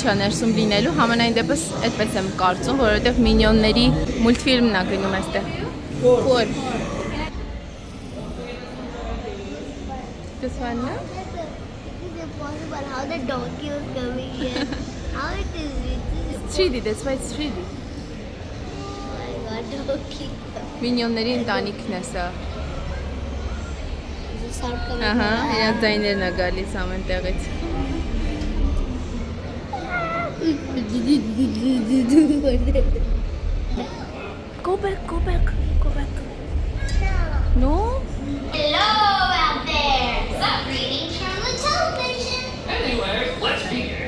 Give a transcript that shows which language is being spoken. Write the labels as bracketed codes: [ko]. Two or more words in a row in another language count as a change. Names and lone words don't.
[hy] է ներսում լինելու, համենայն դեպս այդպես եմ կարծում, որովհետև մինյոնների մուլտֆիլմն է գնում այստեղ։ Որ [en] This one, no? It is impossible how the donkey was coming here. How it is it? It's 3D, that's why it's 3D։ Oh my god, donkey. [hy] Մինյոնների ընտանիքն է սա։ Ահա, Ահա, իրանց ձայներն է գալիս ամեն տեղից։ [en] Go back, go back, go back. No? Hello out there. Some greetings from the television. Anyway, let's begin.